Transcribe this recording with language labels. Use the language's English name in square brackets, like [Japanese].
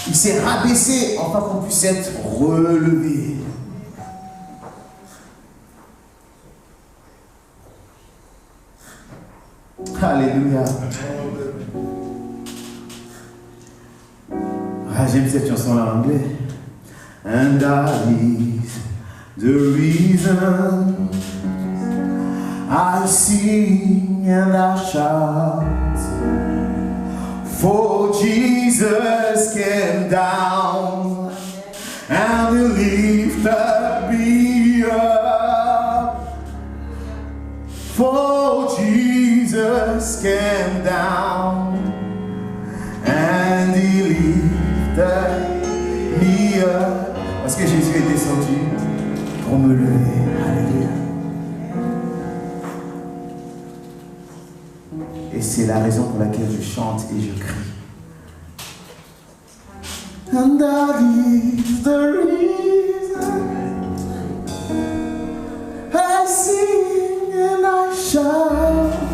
[French] Il s'est rabaissé afin qu'on puisse être relevé. Alléluia. Ah, j'aime cette chanson-là en anglais. [English] And that is the reason I sing and I shout, for Jesus came down and lifted me up. For Jesus came down and he lifted me up. [French] Parce que Jésus est descendu pour me lever. Alléluia. Et c'est la raison pour laquelle je chante et je crie. [English] And that is the reason I sing and I shout.